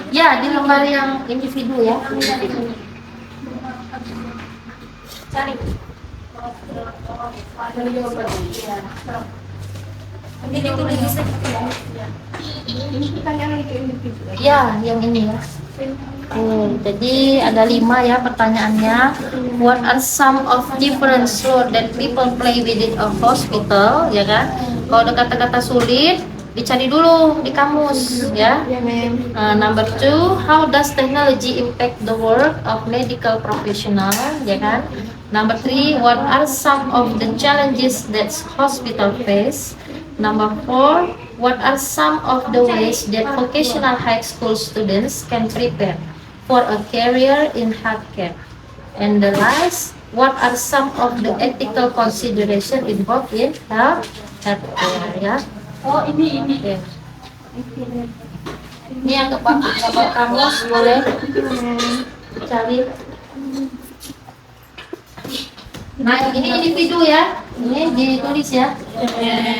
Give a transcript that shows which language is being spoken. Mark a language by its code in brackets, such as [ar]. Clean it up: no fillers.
[id] Ya, di lembar yang individu ya. Cari. Nanti ditulis di sini. Ini pertanyaan itu individu. Ya, yang ini ya. Jadi ada 5 ya pertanyaannya. [en] What are some of different roles that people play within a hospital, ya kan? [id] Kalau ada kata-kata sulit, dicari dulu di kamus, ya. [en] Number 2, how does technology impact the work of medical professional, ya kan? Number 3, what are some of the challenges that hospital face? Number 4, what are some of the ways that vocational high school students can prepare for a career in healthcare? And the last, what are some of the ethical consideration involved in healthcare? [id] Ya. Oh, ini. Oke. Ini yang dapat kamus boleh cari. Nah, ini individu ya. Ini ditulis ya. Ya.